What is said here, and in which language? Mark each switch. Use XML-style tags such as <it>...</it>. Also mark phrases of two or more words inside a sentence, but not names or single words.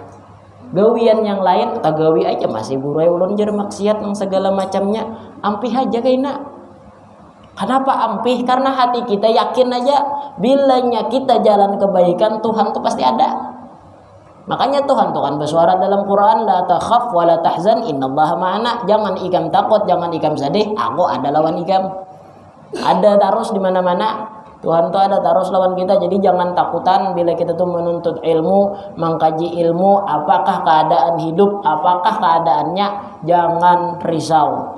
<bjn>Gawian yang lain tagawi aja masih buruai ulun jar maksiat nang segala macamnya, ampih aja kaina. Kenapa ampih? Karena hati kita yakin aja bilanya kita jalan kebaikan Tuhan tuh pasti ada. Makanya Tuhan bersuara dalam Quran,</bjn> <ar>لا تخف ولا تحزن إن الله معنا.</ar> <bjn>Jangan ikam takut, jangan ikam sedih, aku ada lawan ikam. Ada terus di mana-mana. Tuhan tuh ada terus lawan kita. Jadi jangan takutan bila kita tuh menuntut ilmu, mengkaji ilmu, apakah keadaan hidup, apakah keadaannya, jangan risau.</bjn>